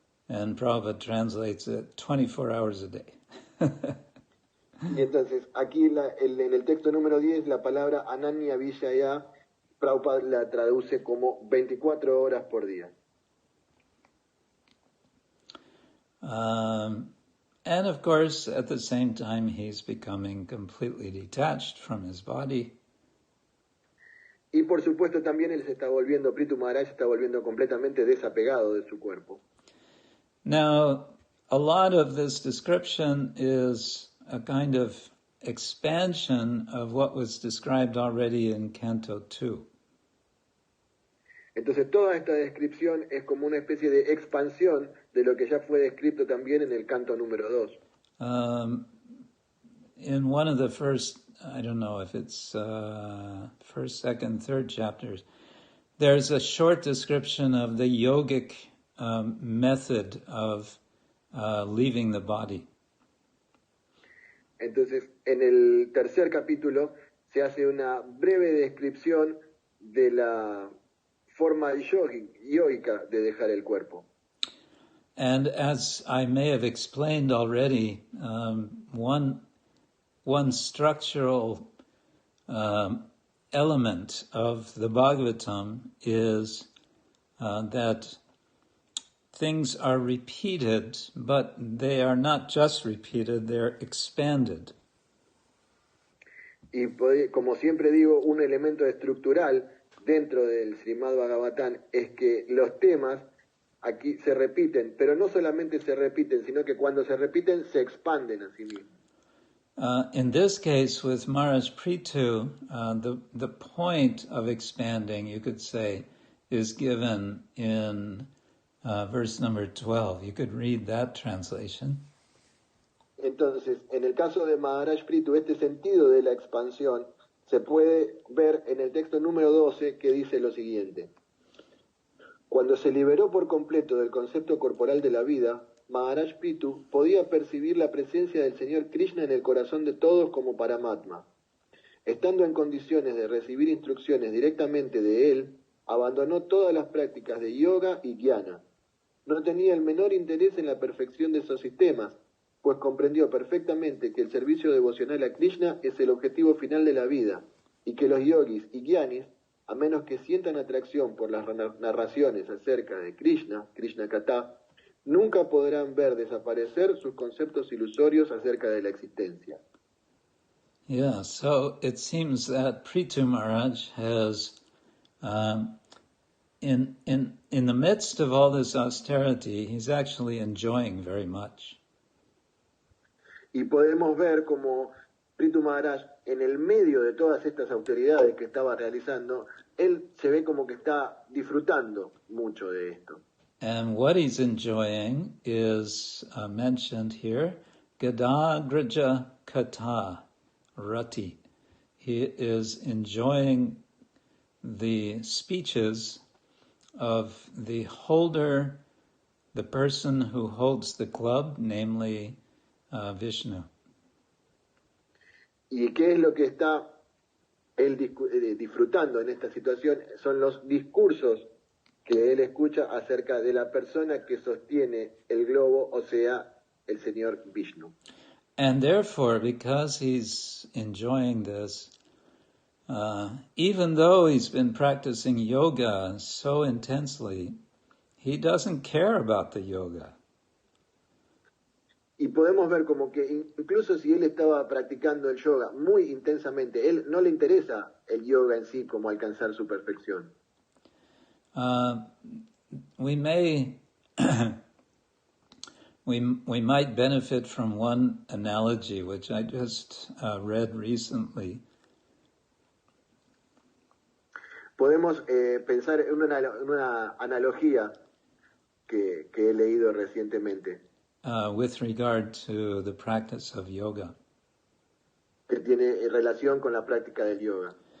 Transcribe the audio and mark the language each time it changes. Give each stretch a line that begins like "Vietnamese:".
English: And Prabhupada translates it 24 hours a day.
Spanish: Y entonces, aquí en el texto número 10, la palabra Ananya Vishaya, Prabhupada la traduce como 24 horas por día.
English: And of course, at the same time, he's becoming completely detached from his body.
Spanish: Y por supuesto también él se está volviendo, Prithu Maharaj se está volviendo completamente desapegado de su cuerpo.
English: Now, a lot of this description is a kind of expansion of what was described already in Canto 2.
Spanish: Entonces toda esta descripción es como una especie de expansión de lo que ya fue descrito también en el canto número 2.
English: In one of the first, I don't know if it's first, second, third chapters, there's a short description of the yogic method of leaving the body.
Spanish: Entonces, en el tercer capítulo se hace una breve descripción de la forma yógica de dejar el cuerpo.
English: And as I may have explained already, one structural element of the Bhagavatam is that things are repeated, but they are not just repeated, they're expanded.
Spanish: Y como siempre digo, un elemento estructural dentro del Srimad-Bhagavatam es que los temas aquí se repiten, pero no solamente se repiten, sino que cuando se repiten se expanden a sí mismos.
English: In this case, with Maharaj Prithu, the point of expanding, you could say, is given in verse number 12. You could read that translation.
Spanish: Entonces, en el caso de Maharaj Prithu, este sentido de la expansión se puede ver en el texto número 12, que dice lo siguiente. Cuando se liberó por completo del concepto corporal de la vida, Maharaj Prithu podía percibir la presencia del Señor Krishna en el corazón de todos como Paramatma. Estando en condiciones de recibir instrucciones directamente de él, abandonó todas las prácticas de yoga y jnana. No tenía el menor interés en la perfección de esos sistemas, pues comprendió perfectamente que el servicio devocional a Krishna es el objetivo final de la vida, y que los yogis y gyanis, a menos que sientan atracción por las narraciones acerca de Krishna, Krishna Katha, nunca podrán ver desaparecer sus conceptos ilusorios acerca de la existencia.
English: Yeah, so it seems that Prithu Maharaj has, in the midst of all this austerity, he's actually enjoying very much.
Spanish: Y podemos ver como Prithu Maharaj, en el medio de todas estas autoridades que estaba realizando, él se ve como que está disfrutando mucho de esto.
English: And what he's enjoying is mentioned here, Gadagraja Kata Rati. He is enjoying the speeches of the holder, the person who holds the club, namely Vishnu.
Spanish: ¿Y qué es lo que está él disfrutando en esta situación? Son los discursos que él escucha acerca de la persona que sostiene el globo, o sea, el señor Vishnu.
English: And therefore, because he's enjoying this, even though he's been practicing yoga so intensely, he doesn't care about the yoga.
Spanish: Y podemos ver como que incluso si él estaba practicando el yoga muy intensamente, él no le interesa el yoga en sí como alcanzar su perfección.
English: We may we might benefit from one analogy which I just read recently.
Spanish: Podemos pensar en una analogía que he leído recientemente.
English: With regard to the practice of yoga.
Spanish: Que tiene relación con la práctica del yoga.